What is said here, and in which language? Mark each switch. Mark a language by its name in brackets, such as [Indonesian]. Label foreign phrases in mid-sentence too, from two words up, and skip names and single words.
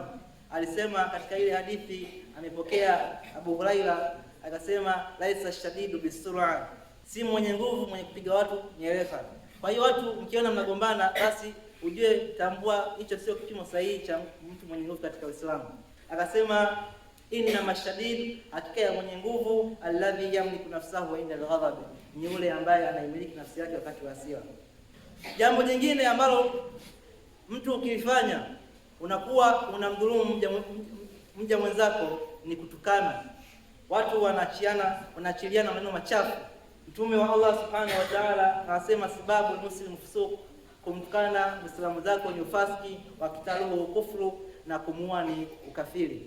[Swahili] Alisema katika ile hadithi amepokea Abu Huraira, akasema, [Arabic] ليس الشديد بالصرعة, [Swahili] si mwenye nguvu mwenye kupiga watu nyereka. Kwa hiyo watu mkiona mnagombana, basi ujue, tambua hicho sio kipimo sahihi cha mtu mwenye nguvu katika Uislamu. Akasema, [Arabic] إن الشديد, [Swahili] hakika ya mwenye nguvu, [Arabic] الذي يملك نفسه عند الغضب, [Swahili] ni yule ambaye anaimiliki nafsi yake wakati wa hasira. Jambo jingine ambalo mtu ukifanya unakuwa unamdhulumu mja mwenzako ni kutukana. Watu wanaachiliana maneno machafu. Mtume wa Allah [Arabic] سبحانه وتعالى [Swahili] anasema, [Arabic] سباب المسلم فسوق, [Swahili] kumtukana Muislamu zako ni ufasiki, [Arabic] وقتاله كفر, [Swahili] na kumua ni ukafiri.